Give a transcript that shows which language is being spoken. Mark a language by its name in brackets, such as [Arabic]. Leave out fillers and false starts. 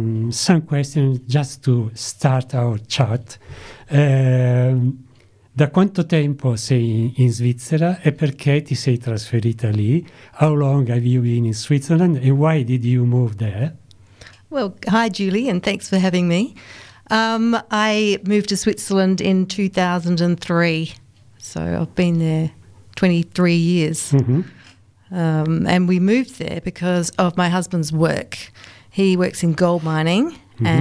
[English] Some questions just to start our chat. [Italian] Da quanto tempo sei in Svizzera e perché ti sei trasferita lì? [English] How long have you been in Switzerland and why did you move there? Well, hi Julie, and thanks for having me. I moved to Switzerland in 2003. So I've been there 23 years. Mm-hmm. And we moved there because of my husband's work. He works in gold mining. Mm-hmm. And